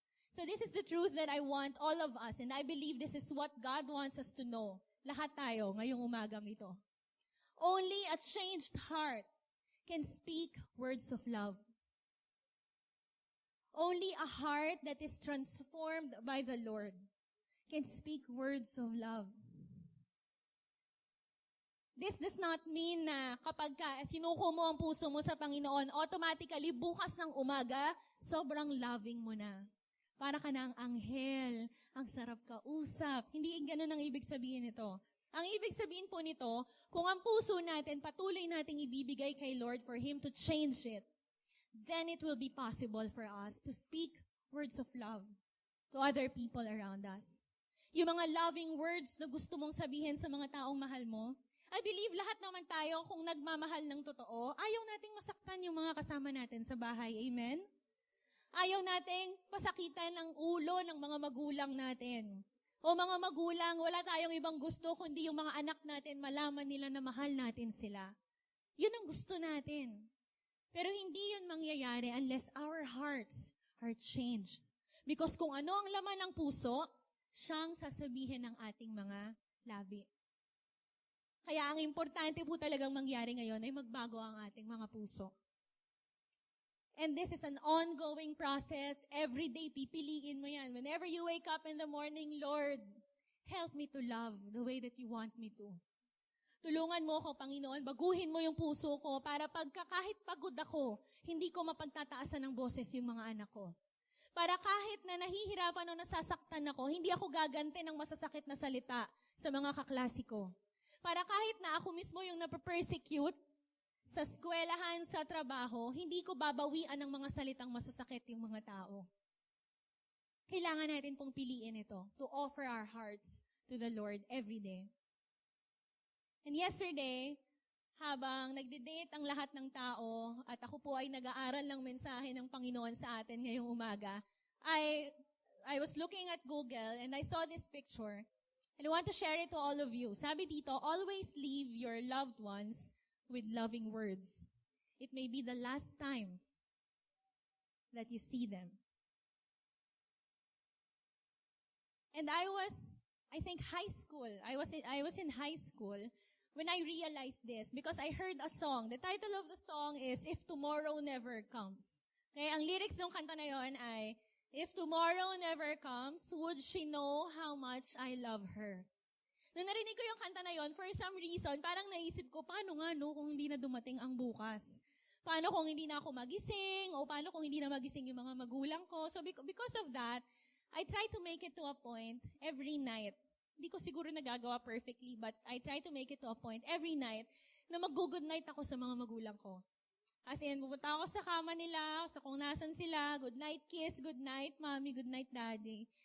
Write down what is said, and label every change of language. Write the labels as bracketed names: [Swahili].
[English] So this is the truth that I want all of us, and I believe this is what God wants us to know. [Filipino] Lahat tayo ngayong umagang ito. [English] Only a changed heart can speak words of love. Only a heart that is transformed by the Lord can speak words of love. This does not mean [Filipino] na kapag sinuko mo ang puso mo sa Panginoon, automatically bukas ng umaga, sobrang loving mo na. Para ka na ang anghel, ang sarap kausap. Hindi ganun ang ibig sabihin nito. Ang ibig sabihin po nito, kung ang puso natin patuloy nating ibibigay kay [English] Lord for Him to change it, then it will be possible for us to speak words of love to other people around us. [Filipino] Yung mga loving words na gusto mong sabihin sa mga taong mahal mo. [English] I believe [Filipino] lahat naman tayo kung nagmamahal ng totoo, ayaw nating masaktan yung mga kasama natin sa bahay. Amen? Ayaw nating pasakitan ng ulo ng mga magulang natin. O mga magulang, wala tayong ibang gusto kundi yung mga anak natin malaman nila na mahal natin sila. Yun ang gusto natin. Pero hindi yun mangyayari [English] unless our hearts are changed. [Filipino] Because kung ano ang laman ng puso, siyang sasabihin ng ating mga labi. Kaya ang importante po talagang mangyari ngayon ay magbago ang ating mga puso. [English] And this is an ongoing process. Every day, [Filipino] pipiliin mo yan. [English] Whenever you wake up in the morning, Lord, help me to love the way that you want me to. [Filipino] Tulungan mo ako, Panginoon, baguhin mo yung puso ko para kahit pagod ako, hindi ko mapagtataasan ng boses yung mga anak ko. Para kahit na nahihirapan o nasasaktan ako, hindi ako gagante ng masasakit na salita sa mga kaklase ko. Para kahit na ako mismo yung napapersecute sa eskwelahan, sa trabaho, hindi ko babawian ng mga salitang masasakit yung mga tao. Kailangan natin pong piliin ito [English] to offer our hearts to the Lord every day. And yesterday, [Filipino] habang nagde-date ang lahat ng tao at ako po ay nag-aaral ng mensahe ng Panginoon sa atin ngayong umaga, [English] I was looking at Google and I saw this picture. And I want to share it to all of you. [Filipino] Sabi dito, [English] always leave your loved ones with loving words. It may be the last time that you see them. And I think high school. I was in high school when I realized this because I heard a song. The title of the song is If Tomorrow Never Comes. [Filipino] Okay, ang lyrics ng kanta na yon ay, [English] If tomorrow never comes, would she know how much I love her? [Filipino] Nung narinig ko yung kanta na yon, [English] for some reason, [Filipino] parang naisip ko, paano nga no kung hindi na dumating ang bukas? Paano kung hindi na ako magising? O paano kung hindi na magising yung mga magulang ko? [English] So because of that, I try to make it to a point every night. [Filipino] Hindi ko siguro nagagawa [English] perfectly, but I try to make it to a point every night [Filipino] na mag-good night ako sa mga magulang ko. As in, pupunta ako sa kama nila, sa kung nasan sila, [English] good night kiss, good night mommy, good night daddy.